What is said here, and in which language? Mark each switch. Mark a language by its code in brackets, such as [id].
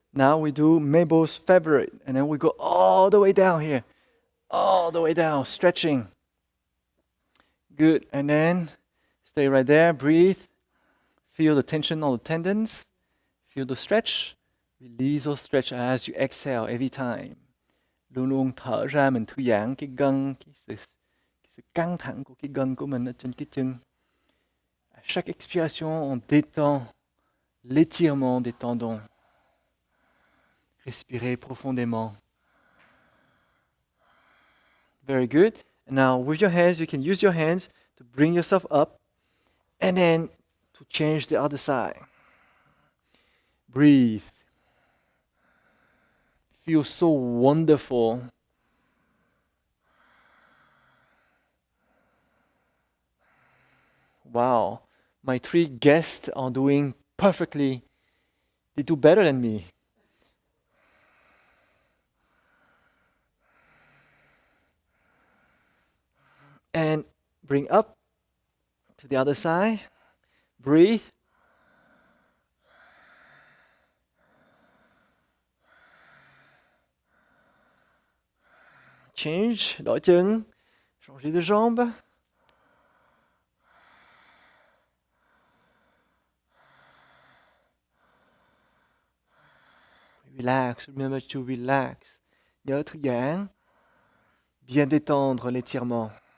[en] Now we do Mabel's favorite. And then we go all the way down here. All the way down, stretching. Good. And then stay right there. Breathe. Feel the tension on the tendons. Feel the stretch. Release or stretch as you exhale every time. [vi] Luôn luôn thở ra mình thư giãn cái gân, cái sự căng thẳng của cái gân của mình ở trên cái chân. [fr] À chaque expiration, on détend l'étirement des tendons. Respirez profondément. [en] Very good. And now with your hands, you can use your hands to bring yourself up and then to change the other side. Breathe. Feels so wonderful. Wow, my 3 guests are doing perfectly. They do better than me. And bring up to the other side. Breathe. Change, [vi] đổi chân, [fr] changer de jambe. [en] Relax, remember to relax. [vi] Nhớ thư giãn. [fr] Bien détendre l'étirement.